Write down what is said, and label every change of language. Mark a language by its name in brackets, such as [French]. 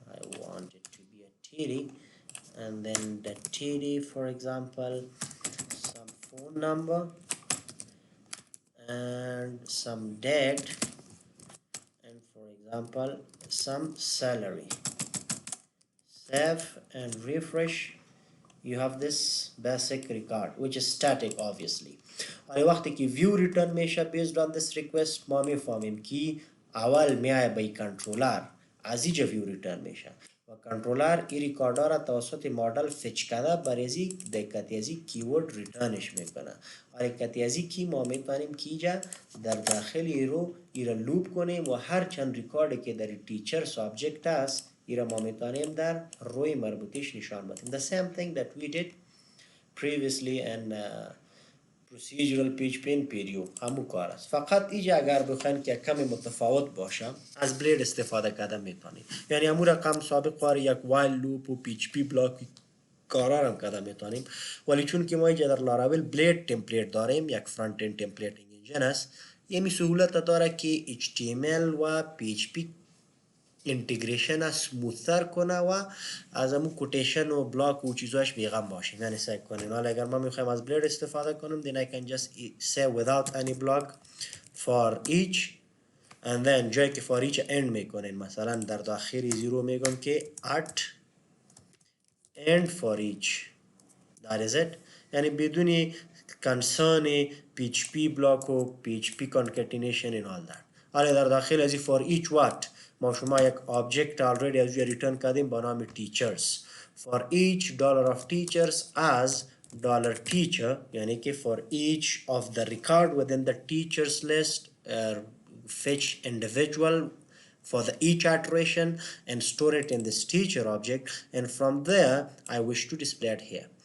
[English] I want it to be a TD, and then the TD, for example, some phone number and some date, and for example, some salary. Save and refresh. You have this basic record which is static obviously. [Persian] और وقتی که view return میشه [English] based on this request [Persian] ما میفهمیم که اول میای به کنترلر از اینجا view return میشه و کنترلر این ریکاردا را توسط مدل فچ کرده برای دقتی ازی کیورد ریترنش میکنه و دقتی ازی کی ما میتونیم که اینجا در داخل ایرو ایرا لوپ کنیم و هر چند ریکاردی که در تیچر سابجکت است ایرا ما میتونیم در روی مربوطیش نشان بدیم. [English] The same thing that we did previously in procedural PHP in PDO [Persian] همون کار است. فقط اینجا اگر بخواین که کمی متفاوت باشه از بلید استفاده کردن میتونید. یعنی همون رقم سابق وار یک وایل لوپ و PHP بلاک کارا هم کردن میتونیم، ولی چون که ما اینجا در لاراول بلید تمپلیت داریم، یک فرانت اند تمپلیتینگ انجین است، یمی سهولت داره که HTML و PHP اینتگریشن سموثر کنه و از همون کوتیشن و بلاک و چیزاش بیغم باشیم، یعنی سعی کنیم. حالا اگر ما میخوایم از بلید استفاده کنیم [English] then I can just say without any block for each and then [Persian] جایی که for each end میکنین مثلا در داخل زیرو میگم که [English] at end for each. That is it. [Persian] یعنی بدون concern PHP block و PHP concatenation [English] and all that. [Persian] حالا در داخل ازی for each what ما شما یک object already از ریترن کردیم با نام teachers. [English] For each dollar of teachers as dollar teacher [Persian] یعنی که [English] for each of the record within the teachers list fetch individual for the each iteration and store it in this teacher object, and from there I wish to display it here.